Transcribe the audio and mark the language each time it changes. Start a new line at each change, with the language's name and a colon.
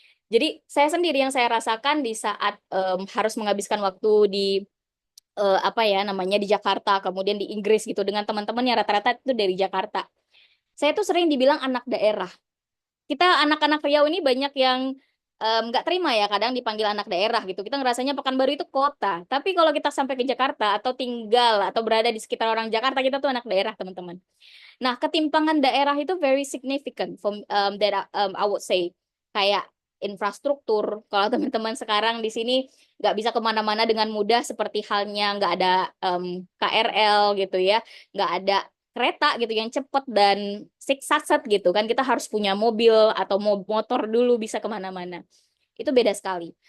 Indonesian: Jadi saya sendiri yang saya rasakan di saat harus menghabiskan waktu di apa ya namanya di Jakarta, kemudian di Inggris gitu dengan teman-teman yang rata-rata itu dari Jakarta. Saya tuh sering dibilang anak daerah. Kita anak-anak Riau ini banyak yang nggak terima ya kadang dipanggil anak daerah gitu. Kita ngerasanya Pekanbaru itu kota. Tapi kalau kita sampai ke Jakarta atau tinggal atau berada di sekitar orang Jakarta, kita tuh anak daerah, teman-teman. Nah, ketimpangan daerah itu
English: very significant from that I would say.
Indonesian: Kayak infrastruktur. Kalau teman-teman sekarang di sini nggak bisa kemana-mana dengan mudah seperti halnya nggak ada KRL gitu ya, nggak ada kereta gitu yang cepat dan siksat gitu kan. Kita harus punya mobil atau motor dulu bisa kemana-mana. Itu beda sekali.